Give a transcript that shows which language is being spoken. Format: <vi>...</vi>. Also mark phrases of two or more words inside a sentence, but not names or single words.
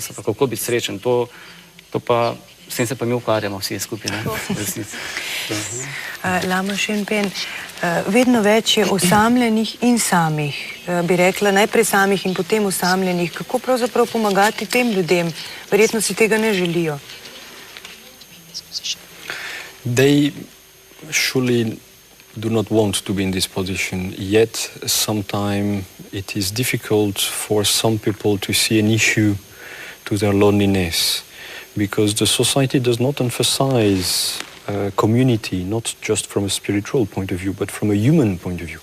<sl>Se pa, kako biti srečen, to pa, s tem se pa mi ukvarjamo vsi skupaj, ne? Lama Šenpen, vedno več je osamljenih in samih, bi rekla, najprej samih in potem osamljenih. Kako pravzaprav pomagati tem ljudem? Verjetno si tega ne želijo.</sl> <en>They surely do not want to be in this position, yet sometimes it is difficult for some people to see an issue to their loneliness, because the society does not emphasize community, not just from a spiritual point of view, but from a human point of view.</en>